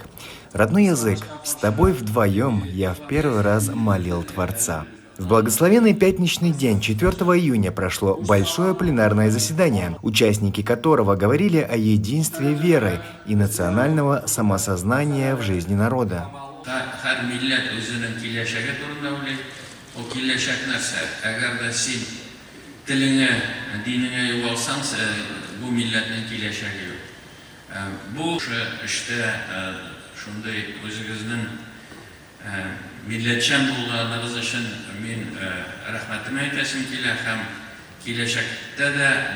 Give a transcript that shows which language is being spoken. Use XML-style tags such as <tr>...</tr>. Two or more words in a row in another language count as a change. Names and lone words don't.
<ru>«Родной язык, с тобой вдвоем я в первый раз молил Творца». В благословенный пятничный день, 4 июня, прошло большое пленарное заседание, участники которого говорили о единстве веры и национального самосознания в жизни народа.</ru> <tt>Тилиңе, динеңе югалсаң, бу милләтнең киләчәге юк. Бу эштә шундый үзегезнең милләтчән булганыгыз өчен мин рәхмәтемне әйтәсем килә һәм киләчәктә дә</tt>